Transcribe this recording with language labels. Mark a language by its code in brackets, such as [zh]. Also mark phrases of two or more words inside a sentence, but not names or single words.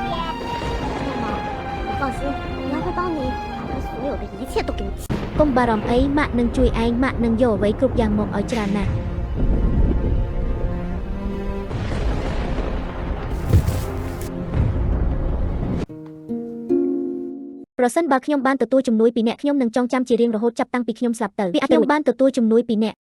[zh] 妈妈，你放心，娘会帮你把所有的一切都给你。 [km] កុំបារម្ភអីម៉ាក់នឹងជួយឯងម៉ាក់នឹងយកអ្វីគ្រប់យ៉ាងមកឲ្យច្រើនណាស់ប្រសិនបើខ្ញុំបានទទួលជំនួយពីអ្នកខ្ញុំនឹងចងចាំជារៀងរហូតចាប់តាំងពីខ្ញុំស្លាប់ទៅវាអាចខ្ញុំបានទទួលជំនួយពីអ្នក